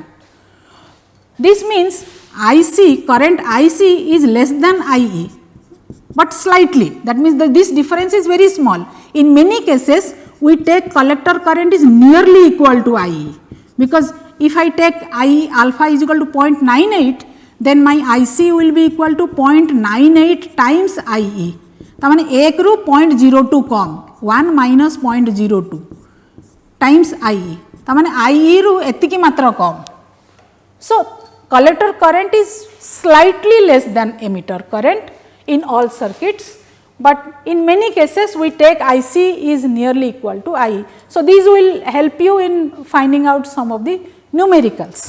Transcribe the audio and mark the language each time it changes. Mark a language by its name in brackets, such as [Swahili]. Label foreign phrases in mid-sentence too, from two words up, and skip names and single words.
[English] This means IC, current IC is less than IE, but slightly, that means this difference is very small. In many cases, we take collector current is nearly equal to IE, because if I take IE alpha is equal to 0.98, then my IC will be equal to 0.98 times IE. [Odia] ତା ମାନେ 1 ରୁ 0.02 କମ 1 ମାଇନସ 0.02 ଟାଇମ୍ସ IE ତା ମାନେ IE ରୁ ଏତିକି ମାତ୍ର କମ. [English] So, collector current is slightly less than emitter current in all circuits, but in many cases we take IC is nearly equal to IE. So, these will help you in finding out some of the numericals.